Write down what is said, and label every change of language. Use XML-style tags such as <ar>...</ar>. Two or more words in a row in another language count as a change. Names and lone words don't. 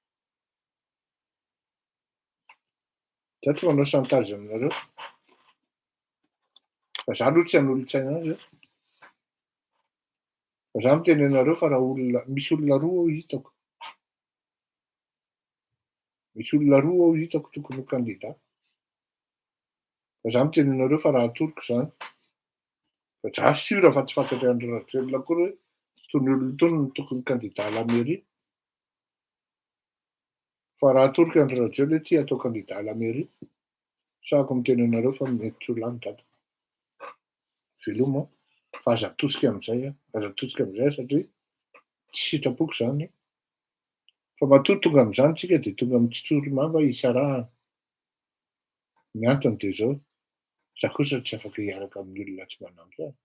<mg>Za tsy manao chantage aminareo fa za aloha tsy hanolo-tsaina azy fa za miteny anareo fa raha misy olona roa ao hitako. Misy olona roa ao hitako tokony ho candidat. Fa za miteny anareo fa raha atoroko zany fa za sura fa tsy fantatry Andry Rajoelina akory hoe tony olona tony no tokony</mg> <fr>candidat à la mairie.</fr> <mg>Fa raha atoroko Andry Rajoelina hoe ty atao</mg> <fr>candidat à la mairie</fr> <mg>sahako miteny anareo fa mety tsy ho lany data. Veloma fa aza atosika amin'izay satria tsy sitrapoko zany fa matoa tonga amin'izany tsika de tonga amin'ny tsitsoro mamba isarahana. Ny antony de zao za kosa tsy afaka hiaraka amin'ny olona tsy manampy ahy.</mg>